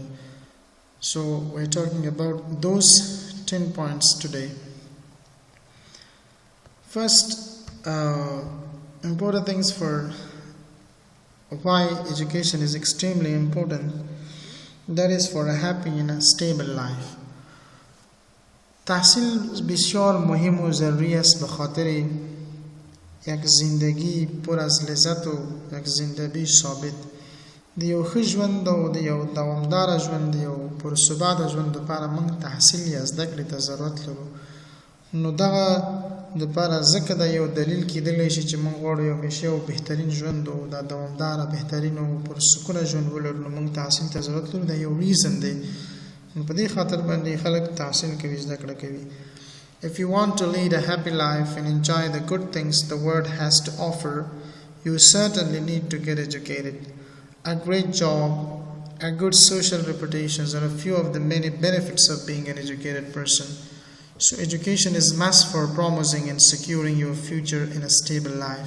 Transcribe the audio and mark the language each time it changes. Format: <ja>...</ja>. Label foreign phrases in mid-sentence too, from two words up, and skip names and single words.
<en>So we're talking about those 10 points today. First, important things for why education is extremely important, that is for a happy and a stable life.</en> <fa>تحصیل بسیار مهم و ضروری است به خاطر یک زندگی پر از لذت و یک زندگی ثابت.</fa> <ps>د یو ښه ژوند او د یو دوامداره ژوند د یو پرثباته ژوند لپاره موږ تحصیل یا زده کړې ته ضرورت لرو. نو دغه دپاره ځکه دا یو دلیل کیدلی شي چې موږ غواړو یو همیشه یو بهترین ژوند او دا دوامداره بهترین او پرسکونه ژوند ولرو، نو موږ تحصیل ته ضرورت لرو. دا یو ریزن دی. په دې خاطر باندې خلک تحصیل کوي، زده کړه کوي.</ps> <en>If you want to lead a happy life and enjoy the good things the world has to offer, you certainly need to get educated. A great job, a good social reputation are a few of the many benefits of being an educated person. So education is must for promoting and securing your future in a stable life.</en>